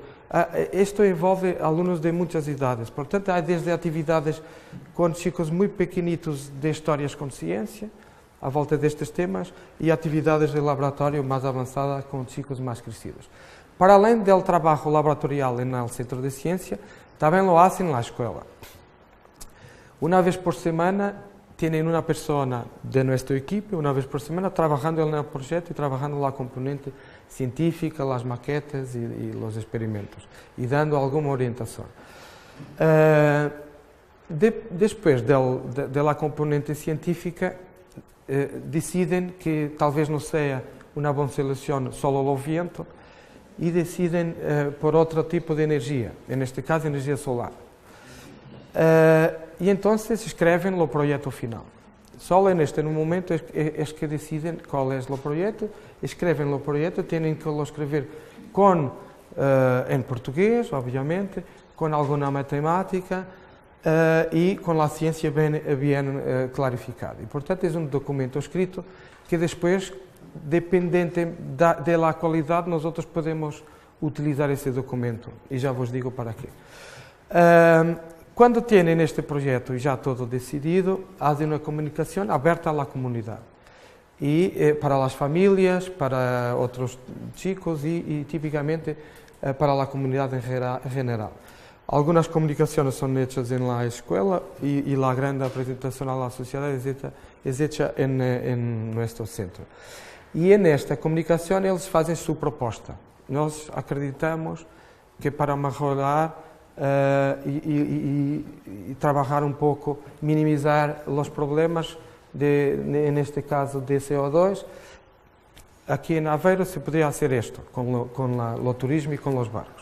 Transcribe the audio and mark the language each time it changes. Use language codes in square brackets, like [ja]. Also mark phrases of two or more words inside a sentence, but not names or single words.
[pt] Isto envolve alunos de muitas idades. Portanto, há desde atividades com chicos muito pequenitos de histórias com ciência, à volta destes temas, e atividades de laboratório mais avançadas com chicos mais crescidos. Para além do trabalho laboratorial no centro de ciência, também [es] lo hacen [pt] na escola. [es] Una vez por semana tienen una persona de nuestro equipo, una vez por semana, trabajando en el proyecto y trabajando la componente científica, las maquetas y los experimentos, y dando alguna orientación. Después de la componente científica, deciden que talvez no sea una buena solución solo el viento, y deciden por otro tipo de energía, en este caso energía solar. [pt] E então escrevem o projeto final. Só neste momento é que decidem qual é o projeto, escrevem o projeto, têm que o escrever em português, obviamente, com alguma matemática e com a ciência bem clarificada. E, portanto, é um documento escrito que depois, dependente da qualidade, nós outros podemos utilizar esse documento. E já vos digo para quê. Quando têm este projeto já todo decidido, fazem uma comunicação aberta à comunidade. [es] y para las familias, para otros chicos y típicamente para la comunidad en general. Algunas comunicaciones son hechas en la escuela y la gran presentación a la sociedad es hecha en nuestro centro. [pt] E nesta comunicação eles fazem sua proposta. Nós acreditamos que para melhorar e trabalhar um pouco, minimizar os problemas, neste caso de CO2, aqui em Aveiro se poderia fazer isto, com o turismo e com os barcos.